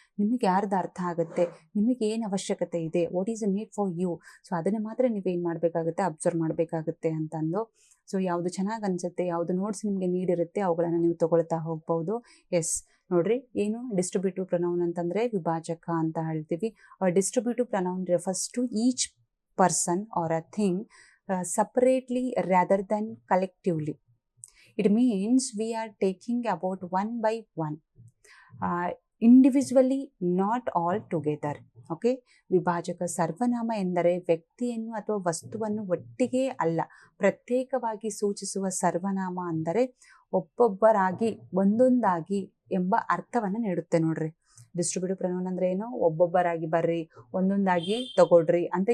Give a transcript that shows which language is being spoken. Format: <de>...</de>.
<kn>ನಿಮಗೆ ಯಾರ್ದು ಅರ್ಥ ಆಗುತ್ತೆ, ನಿಮಗೆ ಏನು ಅವಶ್ಯಕತೆ ಇದೆ,</kn> <en>what is a need for you,</en> <kn>so ಅದನ್ನು ಮಾತ್ರ ನೀವೇನು ಮಾಡಬೇಕಾಗುತ್ತೆ, ಅಬ್ಸರ್ವ್ ಮಾಡಬೇಕಾಗುತ್ತೆ ಅಂತಂದು. ಸೊ ಯಾವುದು ಚೆನ್ನಾಗಿ ಅನಿಸುತ್ತೆ, ಯಾವುದು ನೋಟ್ಸ್ ನಿಮಗೆ ನೀಡಿರುತ್ತೆ ಅವುಗಳನ್ನು ನೀವು ತೊಗೊಳ್ತಾ ಹೋಗ್ಬೋದು. ಎಸ್, ನೋಡ್ರಿ, ಏನು ಡಿಸ್ಟ್ರಿಬ್ಯೂಟಿವ್ ಪ್ರೊನೌನ್ ಅಂತಂದರೆ ವಿಭಾಜಕ ಅಂತ ಹೇಳ್ತೀವಿ.</kn> <en>Distributive pronoun refers to each person or a thing separately rather than collectively. It means we are taking about one by one, individually, not all together.</en> <kn>Okay, ವಿಭಾಜಕ ಸರ್ವನಾಮ ಎಂದರೆ ವ್ಯಕ್ತಿಯನ್ನು ಅಥವಾ ವಸ್ತುವನ್ನು ಒಟ್ಟಿಗೆ ಅಲ್ಲ, ಪ್ರತ್ಯೇಕವಾಗಿ ಸೂಚಿಸುವ ಸರ್ವನಾಮ. ಅಂದರೆ ಒಬ್ಬೊಬ್ಬರಾಗಿ, ಒಂದೊಂದಾಗಿ ಎಂಬ ಅರ್ಥವನ್ನು ನೀಡುತ್ತೆ ನೋಡ್ರಿ. ಡಿಸ್ಟ್ರಿಬ್ಯೂಟಿವ್ ಪ್ರೊನೌನ್ ಅಂದರೆ ಏನು? ಒಬ್ಬೊಬ್ಬರಾಗಿ ಬರ್ರಿ, ಒಂದೊಂದಾಗಿ ತಗೊಳ್ರಿ ಅಂತ.</kn>